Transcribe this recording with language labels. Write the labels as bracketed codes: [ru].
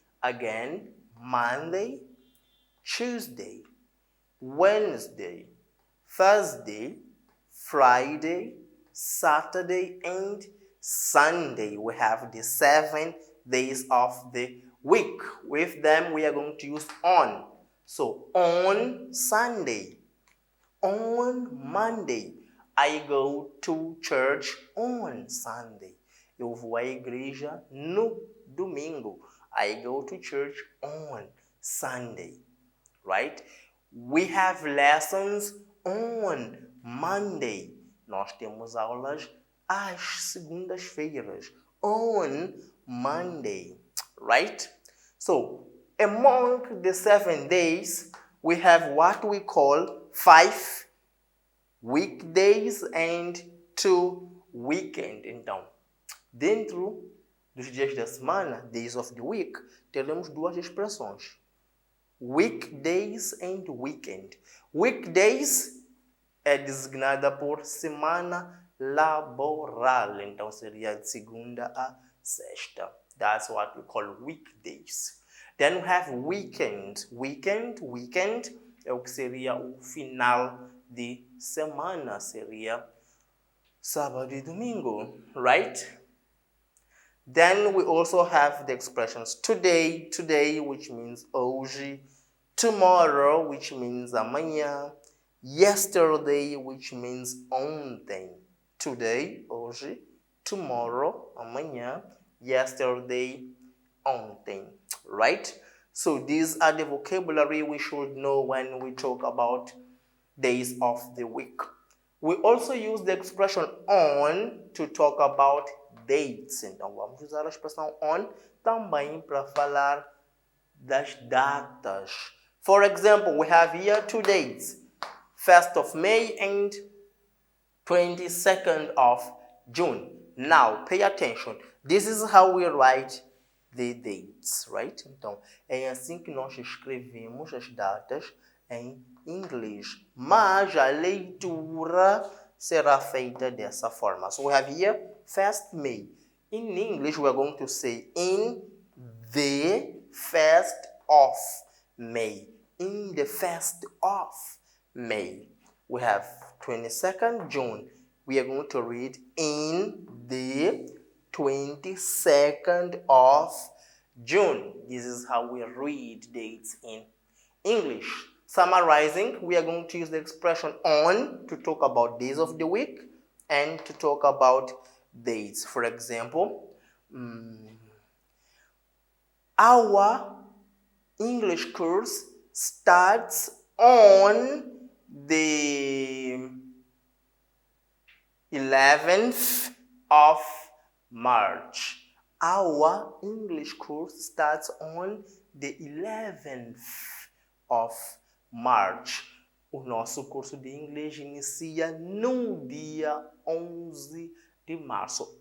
[en] Again, Monday, Tuesday, Wednesday, Thursday, Friday, Saturday, and Sunday. We have the 7 days of the week. With them, we are going to use on. So, on Sunday, on Monday, I go to church on Sunday. [pt] Eu vou à igreja no domingo. [en] I go to church on Sunday. Right? We have lessons on Monday. [pt] Nós temos aulas às segundas-feiras. [en] On Monday. Right? So, among the 7 days, we have what we call 5 weekdays and 2 weekends. [pt] Então, dentro dos dias da semana, [en] days of the week, [pt] teremos 2 expressões. [en] Weekdays and weekend. [pt] Weekdays é designada por semana laboral. Então, seria de segunda a sexta. [en] That's what we call weekdays. Then we have weekend. [pt] Weekend é o que seria o final de semana. Seria sábado e domingo, right? [en] Then we also have the expressions today, which means hoje, tomorrow, which means amanhã, yesterday, which means ontem. Today, hoje, tomorrow, amanhã, yesterday, ontem, right? So these are the vocabulary we should know when we talk about days of the week. We also use the expression on to talk about dates. [pt] Então, vamos usar a expressão on também para falar das datas. [en] For example, we have here 2 dates. 1st of May and 22nd of June. Now, pay attention. This is how we write the dates, right? [pt] Então, é assim que nós escrevemos as datas em inglês. Mas a leitura será feita dessa forma. [en] So we have here 1st May. In English, we are going to say in the 1st of May. In the 1st of May. We have 22nd June. We are going to read in the 22nd of June. This is how we read dates in English. Summarizing, we are going to use the expression on to talk about days of the week and to talk about dates. For example, our English course starts on the 11th of March. Our English course starts on the 11th of March. [pt] O nosso curso de inglês inicia no dia 11 de março.